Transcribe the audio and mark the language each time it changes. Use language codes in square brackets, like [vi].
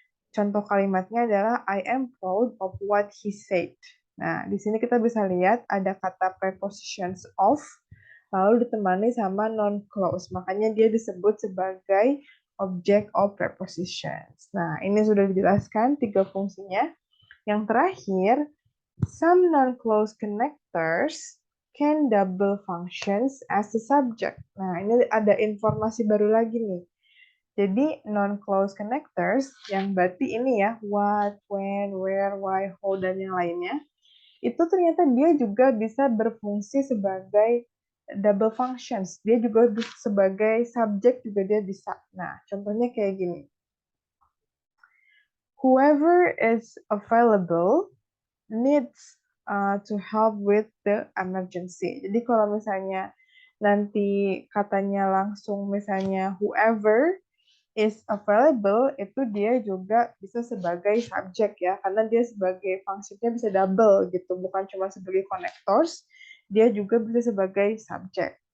[id] Contoh kalimatnya adalah [en] I am proud of what he said. [id] Nah, di sini kita bisa lihat ada kata prepositions of, lalu ditemani sama non-clause. Makanya dia disebut sebagai object of prepositions. Nah, ini sudah dijelaskan 3 fungsinya. [en] Yang terakhir, some non-clause connectors can double functions as a subject. [id] Nah, ini ada informasi baru lagi nih. Jadi non-clause connectors yang berarti ini ya, what, when, where, why, how, dan yang lainnya, itu ternyata dia juga bisa berfungsi sebagai double functions. Dia juga sebagai subjek juga dia bisa. Nah, contohnya kayak gini. [en] Whoever is available needs to help with the emergency. [id] Jadi kalau misalnya nanti katanya langsung misalnya [en] whoever is available, [id] itu dia juga bisa sebagai subjek ya, karena dia sebagai fungsinya bisa double gitu, bukan cuma sebagai connectors, dia juga bisa sebagai subjek.